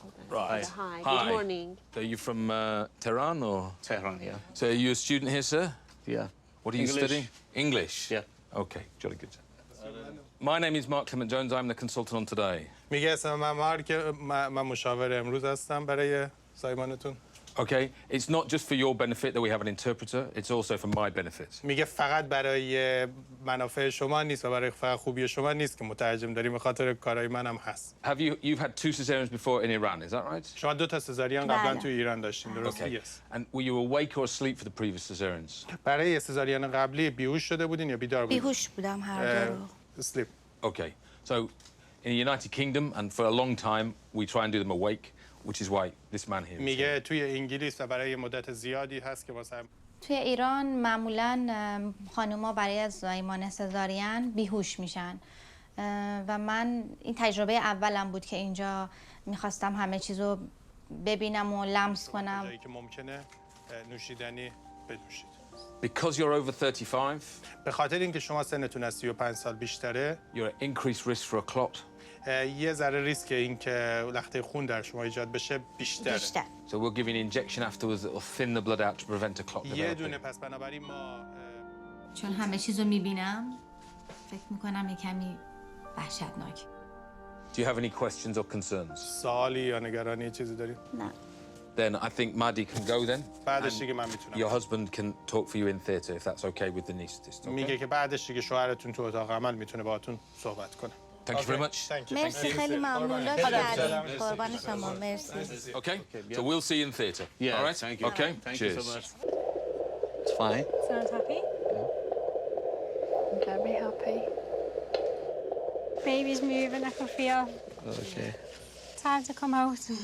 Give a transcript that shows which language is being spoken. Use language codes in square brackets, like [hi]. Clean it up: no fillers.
[en] Right. Hi, good morning. So you from Tehran or? Tehran, yeah. So are you a student here, sir? Yeah. What are you English. studying? English? Yeah. Okay, jolly good. My name is Mark Clement Jones. I'm the consultant on Today. [fa] میگه اسم من مارک من مشاور امروز هستم برای سایمانتون. [en] Okay, it's not just for your benefit that we have an interpreter, it's also for my benefit. [fa] میگه فقط برای منافع شما نیست و برای فقط خوبی شما نیست که مترجم داریم، به خاطر کارهای منم هست. [en] You've had 2 cesareans before in Iran, is that right? [fa] شما 2 تا سزارین قبلا بله. تو ایران داشتین، درسته؟ [en] Okay. Yes. And were you awake or asleep for the previous cesareans? [fa] برای سزارین قبلی بیهوش شده بودین یا بیدار بودین؟ بیهوش بودم هر دو رو. [en] Sleep. Okay, so in the United Kingdom and for a long time we try and do them awake, which is why this man here is here. [fa] میگه توی انگلیس و برای مدت زیادی هست که مثلا توی ایران معمولا خانوما برای از زایمان سزارین بیهوش میشن و من این تجربه اولم بود که اینجا میخواستم همه چیزو ببینم و لمس کنم. جایی که ممکنه نوشیدنی بنوشید. [en] Because you're over 35, [fa] به خاطر اینکه شما سنتون از 35 سال بیشتره، [en] you're at increased risk for a clot. [fa] یه ذره ریسک این که لخته خون در شما ایجاد بشه بیشتره. بیشتر. [en] So we'll give you an injection afterwards that will thin the blood out to prevent a clot [fa] یه دونه [en] developing. [fa] پس بنابراین ما چون همه چیزو میبینم فکر میکنم یه کمی وحشتناک. [en] Do you have any questions or concerns? [fa] سوالی یا نگرانی چیزی دارید؟ نه. [en] Then I think Maddy can go then. [fa] بعدش دیگه من میتونم. [en] Your husband can talk for you in theatre if that's okay with the anaesthetist. [fa] میگه [en] Okay? [fa] که بعدش دیگه شوهرتون تو اتاق عمل میتونه باهاتون صحبت کنه. [en] Thank you very much. [fa] مرسی خیلی ممنون لطف کردین. قربان شما مرسی. [en] Okay, so we'll see you in theatre. Yeah, All right? thank you. Okay, Thank cheers. you so much. It's fine. Sounds happy. I'm very happy. Baby's moving. I can feel Okay. time to come out.